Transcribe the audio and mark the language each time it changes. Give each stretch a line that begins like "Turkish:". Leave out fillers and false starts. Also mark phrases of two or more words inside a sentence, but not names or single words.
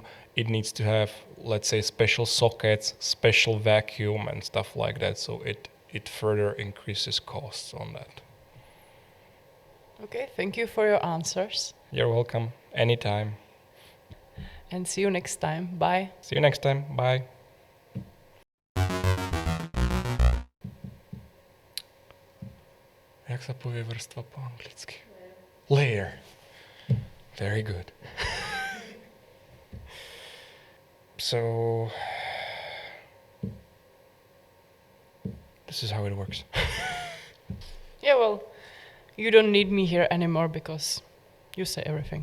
English: It needs to have, let's say, special sockets, special vacuum, and stuff like that. So it further increases costs on that. Okay, thank you for your answers. You're welcome. Anytime. And see you next time. Bye. See you next time. Bye.
Slovak: Jak sa povie vrstva po anglicky?
English: Layer. Very good. So This is how it works. Yeah, well, you don't need me here anymore because you say everything.